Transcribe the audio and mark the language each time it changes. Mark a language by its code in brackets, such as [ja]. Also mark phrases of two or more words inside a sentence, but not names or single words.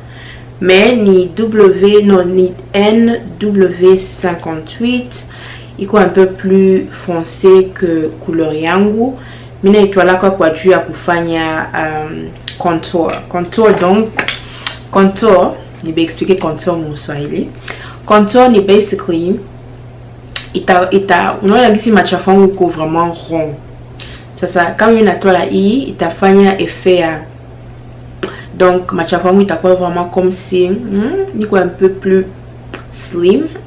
[fr] Mais [sw] ni ni NW58, iko [fr] un peu plus foncé que couleur yangu. [sw] Mina itwala kwa juu ya kufanya contour. Donc contour, ni ba expliquer contour mu Swahili. Contour ni basically unaona gisi machafu yangu iko [fr] vraiment rond. [sw] Sasa kama mimi natola hii itafanya effet ya, donc machafu yangu itakuwa [fr] vraiment comme si [sw] niko [fr] un peu plus [sw] slim.